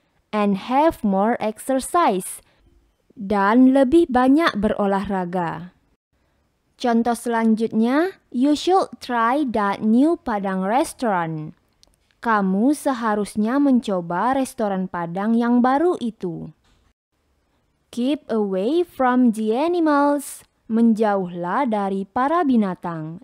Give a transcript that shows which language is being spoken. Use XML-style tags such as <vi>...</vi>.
<en>And have more exercise.</en> <id>Dan lebih banyak berolahraga. Contoh selanjutnya,</id> <en>you should try that new Padang restaurant.</en> <id>Kamu seharusnya mencoba restoran Padang yang baru itu.</id> <en>Keep away from the animals.</en> <id>Menjauhlah dari para binatang.</id>